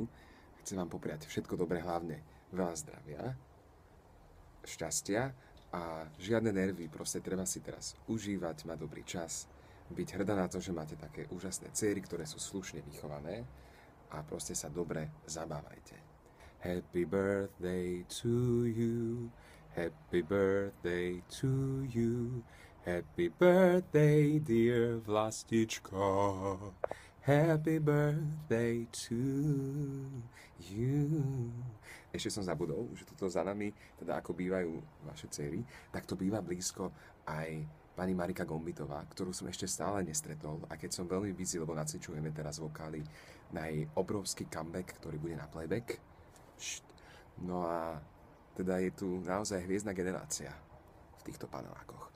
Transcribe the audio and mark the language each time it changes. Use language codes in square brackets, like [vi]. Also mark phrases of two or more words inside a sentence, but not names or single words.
[sk] Chcem vám popriať všetko dobré, hlavne veľa zdravia, šťastia a žiadne nervy, proste treba si teraz užívať, mať dobrý čas, byť hrdá na to, že máte také úžasné dcéry, ktoré sú slušne vychované a proste sa dobre zabávajte. [en] Happy birthday to you. Happy birthday to you. Happy birthday, dear Vlastička. Happy birthday to you. [sk] Ešte som zabudol, že tuto za nami, teda ako bývajú vaše dcery, tak to býva blízko aj pani Marika Gombitová, ktorú som ešte stále nestretol. A keď som veľmi busy, lebo nacvičujeme teraz vokály na jej obrovský comeback, ktorý bude na playback. No a teda je tu naozaj hviezdna generácia v týchto panelákoch.